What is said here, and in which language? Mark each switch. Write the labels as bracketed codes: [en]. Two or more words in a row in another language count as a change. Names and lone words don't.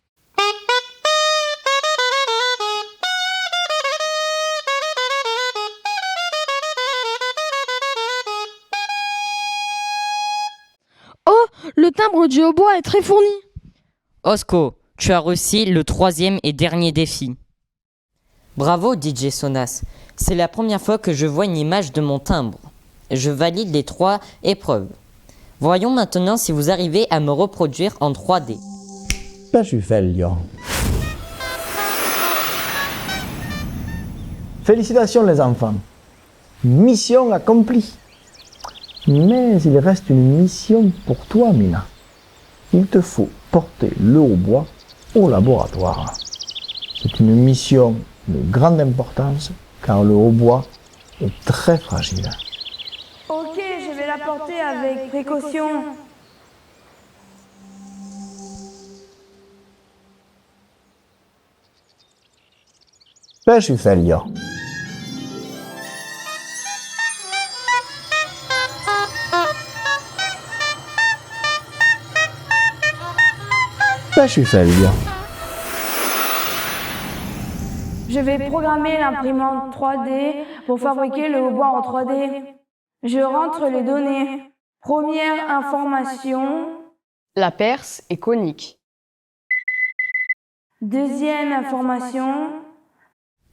[fr] Oh, le timbre du hautbois est très fourni. Osco, tu as réussi le troisième et dernier défi. Bravo DJ Sonas, c'est la première fois que je vois une image de mon timbre. Je valide les 3 épreuves. Voyons maintenant si vous arrivez à me reproduire en 3D. Pesci figlio. Félicitations les enfants. Mission accomplie. Mais il reste une mission pour toi, Mina. Il te faut porter le hautbois au laboratoire. C'est une mission de grande importance car le hautbois est très fragile. Ok, je vais la porter avec précaution. Pesci figlio. Pesci figlio. Je vais programmer l'imprimante 3D pour fabriquer le hautbois en 3D. Je rentre les données. Première information. La Perse est conique. Deuxième information.